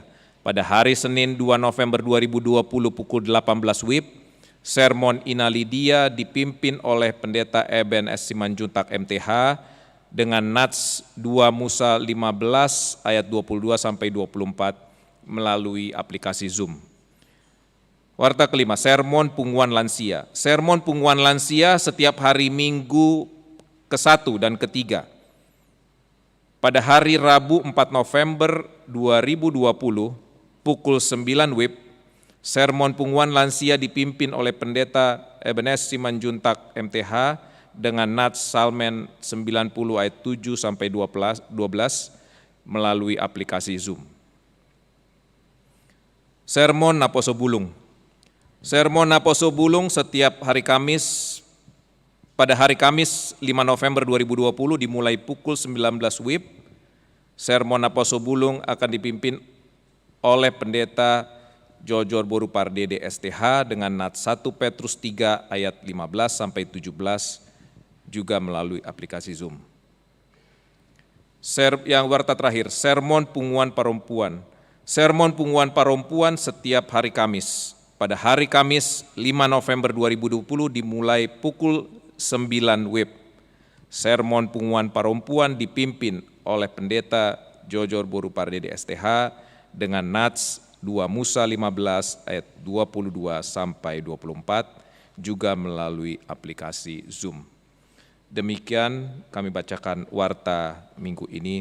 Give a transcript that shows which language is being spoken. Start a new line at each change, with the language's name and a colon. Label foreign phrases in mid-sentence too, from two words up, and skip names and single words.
Indonesian: Pada hari Senin 2 November 2020 pukul 18 WIB, Sermon Ina Lydia dipimpin oleh Pendeta Eben S. Simanjuntak MTH dengan Nats 2 Musa 15 ayat 22 sampai 24 melalui aplikasi Zoom. Warta kelima, sermon punguan lansia. Sermon punguan lansia setiap hari Minggu ke-1 dan ke-3. Pada hari Rabu 4 November 2020 pukul 9 WIB, sermon punguan lansia dipimpin oleh Pendeta Ebenes Simanjuntak MTH dengan Nats Salmen 90 ayat 7 sampai 12 melalui aplikasi Zoom. Sermon Naposo Bulung. Sermon Naposo Bulung setiap hari Kamis, pada hari Kamis 5 November 2020 dimulai pukul 19 WIB. Sermon Naposo Bulung akan dipimpin oleh Pendeta Jojor Boru Pardede STH dengan Nats 1 Petrus 3 ayat 15 sampai 17 juga melalui aplikasi Zoom. Yang warta terakhir, sermon punguan perempuan. Sermon punguan perempuan setiap hari Kamis. Pada hari Kamis 5 November 2020 dimulai pukul 9 WIB. Sermon punguan perempuan dipimpin oleh Pendeta Jojor Boru Pardede STH dengan Nats 2 Musa 15 ayat 22 sampai 24 juga melalui aplikasi Zoom. Demikian kami bacakan warta minggu ini.